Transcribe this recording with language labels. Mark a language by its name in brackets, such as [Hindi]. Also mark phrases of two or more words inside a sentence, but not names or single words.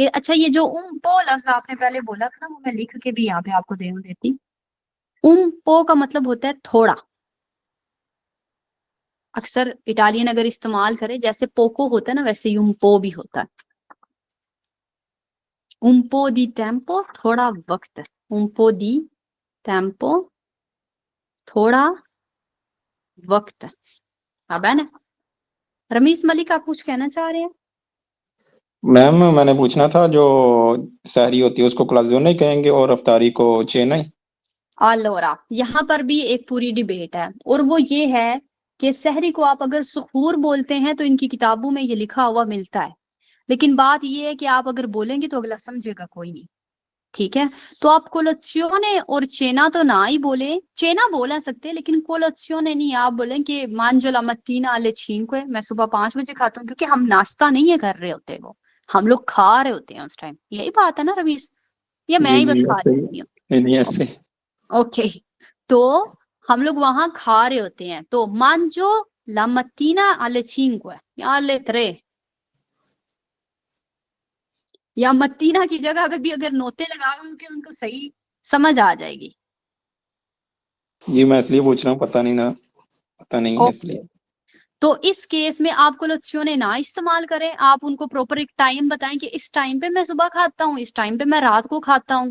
[Urdu] اچھا، یہ جو پو لفظ آپ نے پہلے بولا تھا نا، وہ میں لکھ کے بھی یہاں پہ آپ کو دے دیتی. پو کا مطلب ہوتا ہے تھوڑا. اکثر اٹالین اگر استعمال کرے، جیسے پوکو ہوتا ہے نا، ویسے پو بھی ہوتا ہے. [Italian] Un po' di tempo, [Urdu] تھوڑا وقت. [Italian] Un po' di tempo, [Urdu] تھوڑا وقت. اب ہے نا. رمیز ملک، آپ کچھ کہنا چاہ رہے ہیں? میم میں نے پوچھنا تھا، جو سحری ہوتی ہے اس کو کلازو نہیں کہیں گے اور افطاری کو چینا ہی? allora، یہاں پر بھی ایک پوری ڈیبیٹ ہے، اور وہ یہ ہے کہ سحری کو آپ اگر سحور بولتے ہیں تو ان کی کتابوں میں یہ لکھا ہوا ملتا ہے، لیکن بات یہ ہے کہ آپ اگر بولیں گے تو اگلا سمجھے گا کوئی نہیں. ٹھیک ہے، تو آپ colazione اور cena تو نہ ہی بولے، cena بول سکتے ہیں لیکن colazione نہیں. آپ بولیں کہ [Italian] mangio la mattina alle 5, [Urdu] میں صبح 5 بجے کھاتا ہوں، کیونکہ ہم ناشتہ نہیں ہے کر رہے ہوتے، وہ ہم لوگ کھا رہے ہوتے ہیں اس ٹائم. یہی بات ہے نا رویش، یا میں जी ہی بس जी खा ऐसे रही ہی. ہوتی ہوں? نہیں ایسے. اوکے، تو ہم لوگ وہاں کھا رہے ہوتے ہیں، تو [Italian] mangio la mattina alle 5 [Urdu] یا [Italian] alle 3, [Urdu] یا mattina کی جگہ پہ بھی اگر notte لگاؤ گے ان کو صحیح سمجھ آ جائے گی. جی میں اس لیے پوچھ رہا ہوں، پتا نہیں نا، پتا نہیں ہے اس لیے. تو اس کیس میں آپ colazione نہ استعمال کریں، آپ ان کو پراپر ایک ٹائم بتائیں کہ اس ٹائم پہ میں صبح کھاتا ہوں، اس ٹائم پہ میں رات کو کھاتا ہوں.